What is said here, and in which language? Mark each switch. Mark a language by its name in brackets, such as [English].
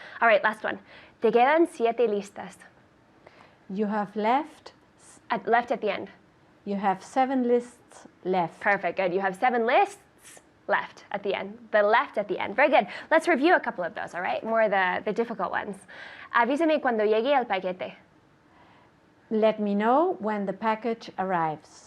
[English] All right, last one. [Spanish] Te quedan 7 listas. [English] You have left. Left at the end. You have 7 lists left. Perfect, good. You have 7 lists left at the end. The left at the end. Very good. Let's review a couple of those, all right? More of the difficult ones. [Spanish] Avísame cuando llegue el paquete. [English] Let me know when the package arrives.